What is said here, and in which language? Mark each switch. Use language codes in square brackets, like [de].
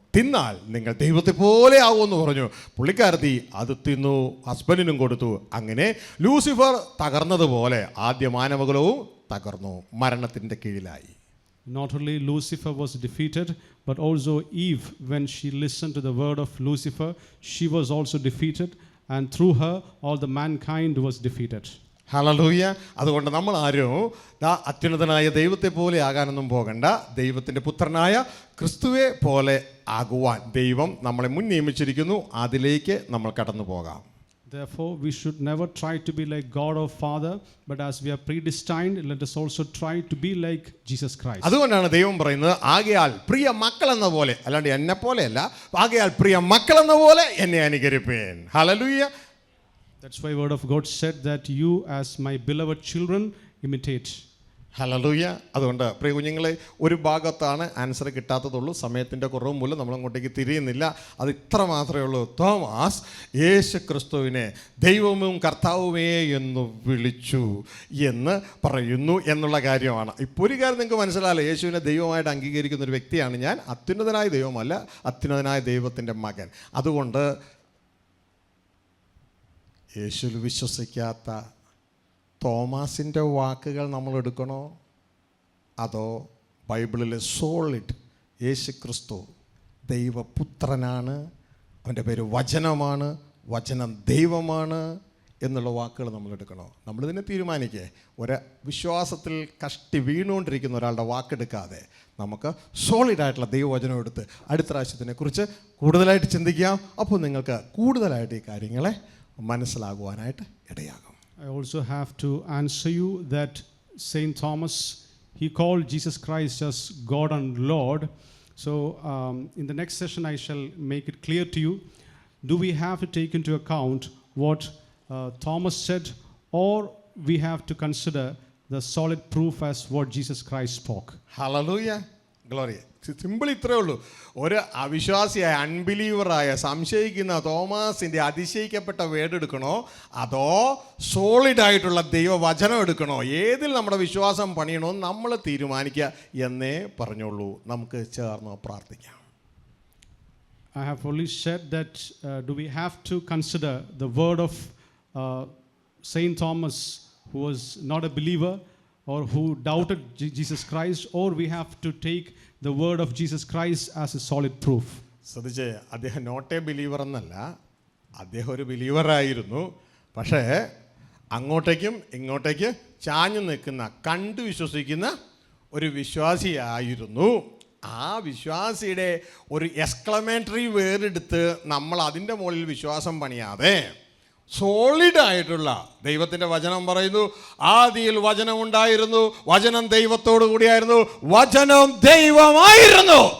[ml] തിന്നാൽ നിങ്ങൾ ദൈവത്തെ പോലെ ആവുമെന്ന് പറഞ്ഞു. പുള്ളിക്കാരത്തി അത് തിന്നു, ഹസ്ബൻഡിനും കൊടുത്തു. അങ്ങനെ ലൂസിഫർ തകർന്നതുപോലെ ആദ്യ മാനവകുലവും തകർന്നു, മരണത്തിൻ്റെ കീഴിലായി. [en] Not only Lucifer was defeated, but also Eve, when she listened to the word of Lucifer, she was also defeated, and through her all the mankind was defeated. [ml] Hallelujah. അതുകൊണ്ട് നമ്മൾ ആരും അത്യുന്നതനായ ദൈവത്തെ പോലെ ആകാനൊന്നും പോകണ്ട. ദൈവത്തിൻ്റെ പുത്രനായ ക്രിസ്തുവെ പോലെ ആകുവാൻ ദൈവം നമ്മളെ മുൻ നിയമിച്ചിരിക്കുന്നു. അതിലേക്ക് നമ്മൾ കടന്നു പോകാം. [en] Therefore, we should never try to be like God or Father, but as we are predestined, let us also try to be like Jesus Christ. [ml] അതുകൊണ്ടാണ് ദൈവം പറയുന്നത്, ആകയാൽ പ്രിയ മക്കൾ എന്ന പോലെ, അല്ലാണ്ട് എന്നെ പോലെയല്ല, ആകയാൽ പ്രിയ മക്കൾ എന്ന പോലെ എന്നെ അനുകരിപ്പേൻ. Hallelujah. [en] That's why word of God said that you as my beloved children imitate. [ml] Hallelujah. അതുകൊണ്ട് പ്രിയ കുഞ്ഞുങ്ങളെ, ഒരു ഭാഗത്താണ് ആൻസർ കിട്ടാത്തതുള്ളൂ. സമയത്തിൻ്റെ കുറവ് മൂലം നമ്മളങ്ങോട്ടേക്ക് തിരിയുന്നില്ല. അത് ഇത്ര മാത്രമേ ഉള്ളൂ. തോമാസ് യേശു ക്രിസ്തുവിനെ ദൈവവും കർത്താവുമേ എന്ന് വിളിച്ചു എന്ന് പറയുന്നു എന്നുള്ള കാര്യമാണ്. ഇപ്പോൾ ഒരു കാര്യം നിങ്ങൾക്ക് മനസ്സിലാവില്ല, യേശുവിനെ ദൈവമായിട്ട് അംഗീകരിക്കുന്ന ഒരു വ്യക്തിയാണ് ഞാൻ. അത്യുന്നതനായ ദൈവമല്ല, അത്യുന്നതനായ ദൈവത്തിൻ്റെ മകൻ. അതുകൊണ്ട് യേശുവിൽ വിശ്വസിക്കാത്ത തോമാസിൻ്റെ വാക്കുകൾ നമ്മൾ എടുക്കണോ, അതോ ബൈബിളിലെ സോളിഡ് യേശു ക്രിസ്തു ദൈവപുത്രനാണ്, അവൻ്റെ പേര് വചനമാണ്, വചനം ദൈവമാണ് എന്നുള്ള വാക്കുകൾ നമ്മൾ എടുക്കണോ? നമ്മളിതിനെ തീരുമാനിക്കേ. വിശ്വാസത്തിൽ കഷ്ടി വീണുകൊണ്ടിരിക്കുന്ന ഒരാളുടെ വാക്കെടുക്കാതെ നമുക്ക് സോളിഡായിട്ടുള്ള ദൈവവചനം എടുത്ത് അടുത്ത പ്രാവശ്യത്തിനെക്കുറിച്ച് കൂടുതലായിട്ട് ചിന്തിക്കാം. അപ്പോൾ നിങ്ങൾക്ക് കൂടുതലായിട്ട് ഈ കാര്യങ്ങളെ മനസ്സിലാകുവാനായിട്ട് ഇടയാകും. [en] I also have to answer you that Saint Thomas, he called Jesus Christ as God and Lord. So in the next session I shall make it clear to you, do we have to take into account what Thomas said, or we have to consider the solid proof as what Jesus Christ spoke? Hallelujah. Glory. Simple [ml] ഇത്രേ ഉള്ളൂ. ഒരു അവിശ്വാസിയായ അൺബിലീവറായ സംശയിക്കുന്ന തോമാസിൻ്റെ അതിശയിക്കപ്പെട്ട word എടുക്കണോ, അതോ സോളിഡായിട്ടുള്ള ദൈവവചനം എടുക്കണോ? ഏതിൽ നമ്മുടെ വിശ്വാസം പണിയണമെന്ന് നമ്മൾ തീരുമാനിക്കുക എന്നേ പറഞ്ഞുള്ളൂ. നമുക്ക് ചേർന്ന് പ്രാർത്ഥിക്കാം. [en] I have only said that do we have to consider the word of Saint Thomas, who was not a believer or who doubted Jesus Christ, or we have to take the word of Jesus Christ as a solid proof? [ml] ശ്രദ്ധിച്ചേ, അദ്ദേഹം [en] not a believer [ml] എന്നല്ല, അദ്ദേഹം ഒരു ബിലീവറായിരുന്നു. പക്ഷേ അങ്ങോട്ടേക്കും ഇങ്ങോട്ടേക്ക് ചാഞ്ഞു നിൽക്കുന്ന, കണ്ടു വിശ്വസിക്കുന്ന ഒരു വിശ്വാസിയായിരുന്നു. ആ വിശ്വാസിയുടെ ഒരു എക്സ്ക്ലമേറ്ററി വേർഡെടുത്ത് നമ്മൾ അതിൻ്റെ മുകളിൽ വിശ്വാസം പണിയാതെ സോളിഡായിട്ടുള്ള ദൈവത്തിൻ്റെ വചനം പറയുന്നു, ആദിയിൽ വചനം ഉണ്ടായിരുന്നു, വചനം ദൈവത്തോടു കൂടിയായിരുന്നു, വചനം ദൈവമായിരുന്നു.